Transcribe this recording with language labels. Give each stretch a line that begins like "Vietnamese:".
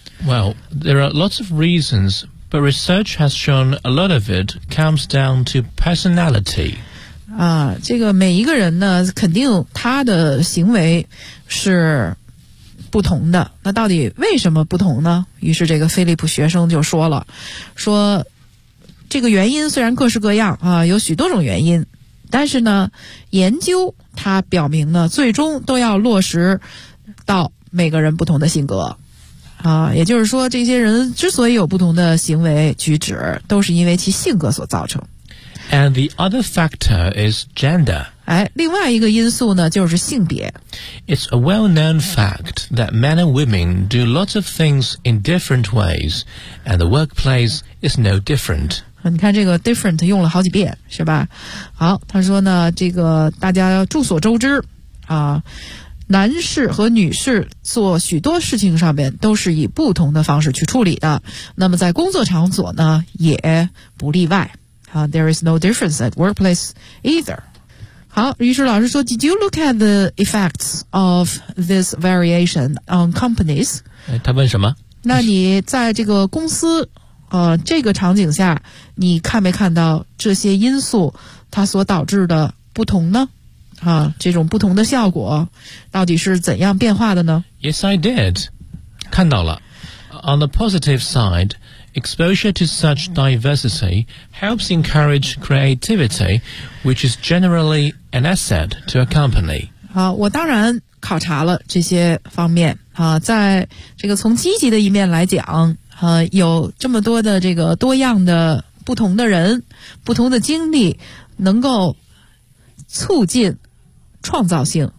English: Well, there are lots of reasons, but research has shown a lot of it comes down to personality.
Chinese: 啊，这个每一个人呢肯定他的行为是不同的，那到底为什么不同呢？于是这个菲利普学生就说了，说这个原因虽然各式各样啊，有许多种原因，但是呢研究他表明呢最终都要落实到每个人不同的性格啊，也就是说这些人之所以有不同的行为举止都是因为其性格所造成。
English: And the other factor is gender.
Chinese: 哎，另外一个因素呢，就是性别。
English: It's a well-known fact that men and women do lots of things in different ways, and the workplace is no different.
Chinese: 你看这个 different 用了好几遍，是吧？好，他说呢，这个大家著所周知啊，男士和女士做许多事情上面都是以不同的方式去处理的，那么在工作场所呢，也不例外。
English: There is no difference at workplace either.
Chinese: 好，于是老师说 Did you look at the effects of this variation on companies? 他问什么？那你在这个公司这个场景下你看没看到这些因素它所导致的不同呢？这种不同的效果到底是怎样变化的呢？
English: Yes, I did. 看到了。 On the positive side,Exposure to such diversity helps encourage creativity, which is generally an asset to a company.
Chinese: 我当然考察了这些方面啊，在这个从积极的一面来讲，有这么多的这个多样的不同的人、不同的经历，能够促进创造性。